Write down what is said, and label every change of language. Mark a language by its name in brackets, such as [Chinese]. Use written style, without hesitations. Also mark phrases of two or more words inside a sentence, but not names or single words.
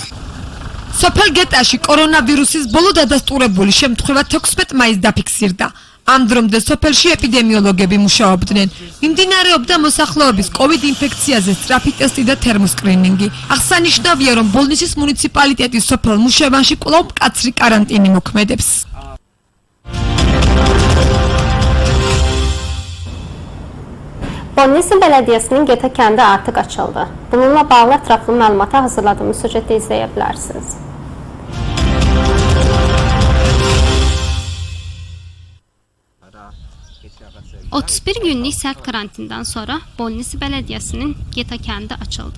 [Georgian] სოფელ გეტაში კორონავირუსის ბოლო დადასტურებული შემთხვევა 16 მაისს დაფიქსირდა. ამ დრომდე სოფელში ეპიდემიოლოგები მუშაობდნენ. მიმდინარეობდა მოსახლეობის COVID ინფექციაზე სწრაფი ტესტი და თერმოსკრინინგი. აღსანიშნავია, რომ ბოლნისის მუნიციპალიტეტის სოფელ მუშევანში კვლავ მკაცრი კარანტინი მოქმედებს. [Azerbaijani] Bolnisi Belediyəsinin Geta kəndi artıq açıldı. Bununla bağlı ətraflı məlumatı hazırladığımız süjetdə izləyə bilərsiniz. ...31 günlük sərt karantindən sonra Bolnisi Belediyəsinin Geta kəndi açıldı.